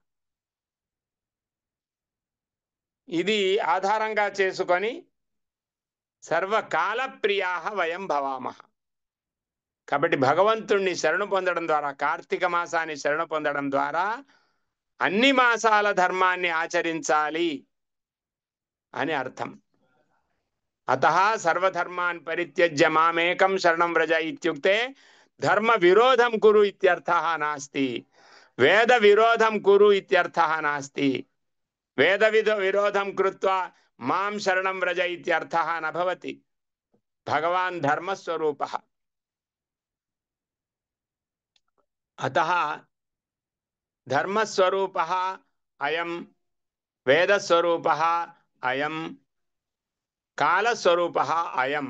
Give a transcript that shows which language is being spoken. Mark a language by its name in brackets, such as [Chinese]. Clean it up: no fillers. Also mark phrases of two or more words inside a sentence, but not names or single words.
[Telugu] ఇది ఆధారంగా చేసుకొని [Sanskrit] సర్వకాల ప్రియాః వయం భవామః. [Telugu] కాబట్టి భగవంతుణ్ణి శరణు పొందడం ద్వారా, కార్తీక మాసాన్ని శరణు పొందడం ద్వారా అన్ని మాసాల ధర్మాన్ని ఆచరించాలి అని అర్థం. [Sanskrit] అతః సర్వధర్మాన్ పరిత్యజ్య మామేకం శరణం వ్రజ ఇత్యుక్తే ధర్మ విరోధం కురు ఇత్యర్థః నాస్తి. వేద విరోధం కురు ఇత్యర్థః నాస్తి. వేద విరోధం కృత్వా మాం శరణం వ్రజ ఇత్యర్థః న భవతి. భగవాన్ ధర్మస్వరూపః. అతః ధర్మస్వరూపః అయం, వేదస్వరూపః అయం, కాలస్వరూపః అయం.